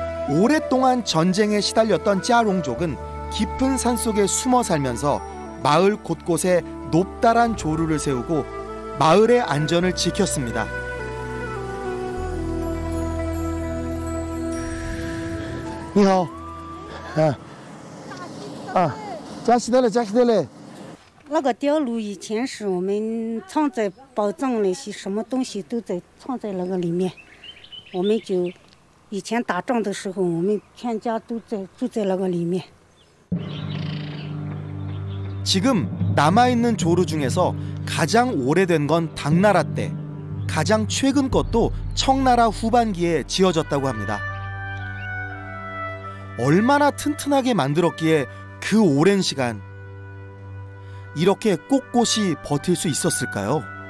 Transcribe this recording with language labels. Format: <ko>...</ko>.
<ko>오랫동안 전쟁에 시달렸던 짜롱족은 깊은 산속에 숨어 살면서 마을 곳곳에 높다란 조루를 세우고 마을의 안전을 지켰습니다.</ko> <zh>你好，加西德勒，加西德勒。那个碉炉以前是我们藏在宝藏那些什么东西都在藏在那个里面，我们就以前打仗的时候，我们全家都住在那个里面。</zh> <ko>지금 남아있는 조루 중에서 가장 오래된 건 당나라 때, 가장 최근 것도 청나라 후반기에 지어졌다고 합니다. 얼마나 튼튼하게 만들었기에 그 오랜 시간 이렇게 꼿꼿이 버틸 수 있었을까요?</ko>